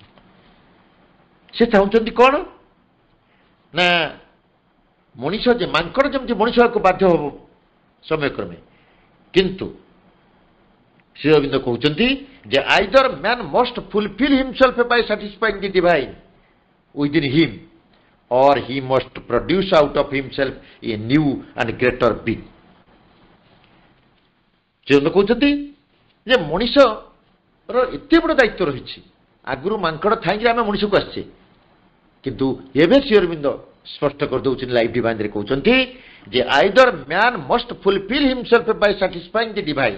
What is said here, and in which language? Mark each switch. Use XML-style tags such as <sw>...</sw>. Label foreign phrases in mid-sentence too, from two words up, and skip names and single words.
<or>ସେ ଚାହୁଁଛନ୍ତି କ'ଣ ନା ମଣିଷ ଯେ ମାଙ୍କଡ଼ ଯେମିତି ମଣିଷ ହେବାକୁ ବାଧ୍ୟ ହେବ ସମୟକ୍ରମେ, କିନ୍ତୁ ଶ୍ରୀ ଅରବିନ୍ଦ କହୁଛନ୍ତି ଯେ</or> <en>either man must fulfil himself by satisfying the divine within him or he must produce out of himself a new and greater being.</en> <or>ଶ୍ରୀ ଅରବିନ୍ଦ କହୁଛନ୍ତି ଯେ ମଣିଷର ଏତେ ବଡ଼ ଦାୟିତ୍ୱ ରହିଛି। ଆଗରୁ ମାଙ୍କଡ଼ ଥାଇକି ଆମେ ମଣିଷକୁ ଆସିଛେ, କିନ୍ତୁ ଏବେ ଶ୍ରୀ ଅରବିନ୍ଦ ସ୍ପଷ୍ଟ କରିଦେଉଛନ୍ତି ଲାଇଫ୍ ଡିଭାଇନ୍ରେ କହୁଛନ୍ତି ଯେ</or> <en>either man must fulfil himself by satisfying the divine.</en>